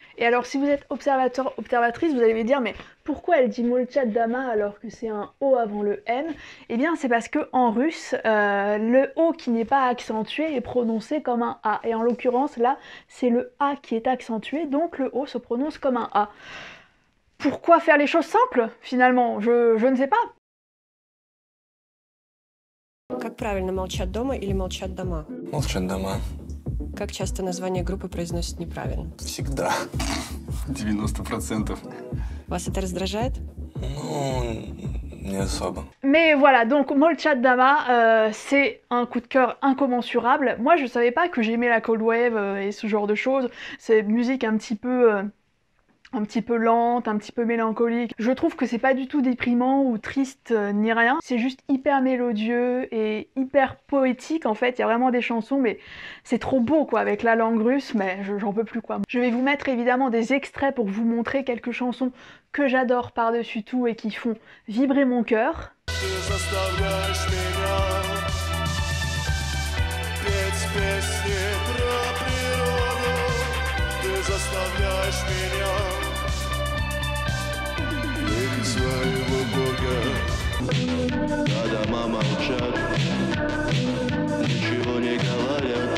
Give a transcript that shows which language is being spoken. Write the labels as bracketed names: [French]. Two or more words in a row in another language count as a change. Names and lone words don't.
[French] Et alors si vous êtes observateur, observatrice, vous allez me dire mais pourquoi elle dit Molchat Dama alors que c'est un O avant le M? Eh bien c'est parce que en russe, le O qui n'est pas accentué est prononcé comme un A. Et en l'occurrence là, c'est le A qui est accentué, donc le O se prononce comme un A. Pourquoi faire les choses simples, finalement? Je ne sais pas. [Russian] Как правильно, молчат дома или молчат дома? Молчат дома. Как часто название группы произносят неправильно? Всегда. 90%. Вас это раздражает? Ну, не особо. [French] Mais voilà, donc Molchat Dama, c'est un coup de cœur incommensurable. Moi, je savais pas que j'aimais la [English] cold wave [French] et ce genre de choses. C'est musique un petit peu lente, un petit peu mélancolique. Je trouve que c'est pas du tout déprimant ou triste ni rien. C'est juste hyper mélodieux et hyper poétique en fait. Il y a vraiment des chansons, mais c'est trop beau quoi avec la langue russe, mais j'en peux plus quoi. Je vais vous mettre évidemment des extraits pour vous montrer quelques chansons que j'adore par-dessus tout et qui font vibrer mon cœur. [Russian] Своего бога, а дома молчат, ничего не говорят.